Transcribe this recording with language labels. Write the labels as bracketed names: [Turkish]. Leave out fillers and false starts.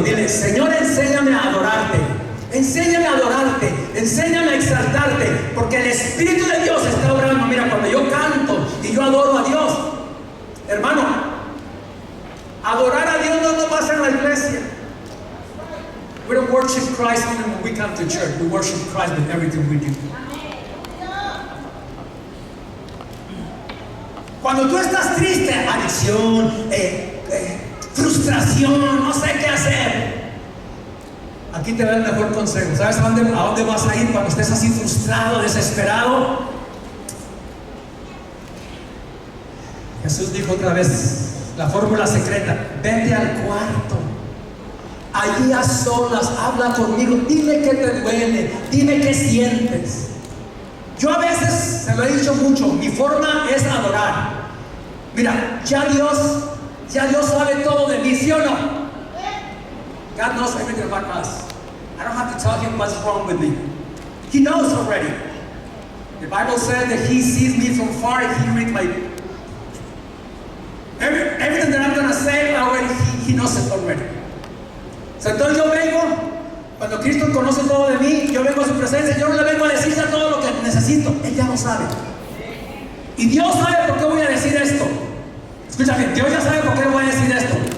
[Spanish] Dile: Señor, enséñame a adorarte, enséñame a adorarte, enséñame a exaltarte, porque el Espíritu de Dios está obrando. Mira, cuando yo canto y yo adoro a Dios, hermano, adorar a Dios no pasa en la iglesia. [English] We don't worship Christ even when we come to church. We worship Christ with everything we do. [Spanish] Cuando tú estás triste, adicción, frustración, no sé qué hacer, aquí te da el mejor consejo. ¿Sabes a dónde vas a ir cuando estés así frustrado, desesperado? Jesús dijo otra vez la fórmula secreta: vete al cuarto, allí a solas, habla conmigo, dime qué te duele, dime qué sientes. Yo a veces, se lo he dicho mucho, mi forma es adorar. Mira, ya Dios sabe todo de mí, ¿sí o no? [English] God knows everything about us. I don't have to tell him what's wrong with me. He knows already. The Bible says that he sees me from far and he reads my everything that I'm going to say already, he knows it already. [Spanish] So, entonces yo vengo, cuando Cristo conoce todo de mí, yo vengo a su presencia, yo no le vengo a decir ya todo lo que necesito, Él ya lo sabe. Y Dios sabe por qué voy a decir esto. Escúchame, Dios ya sabe por qué voy a decir esto.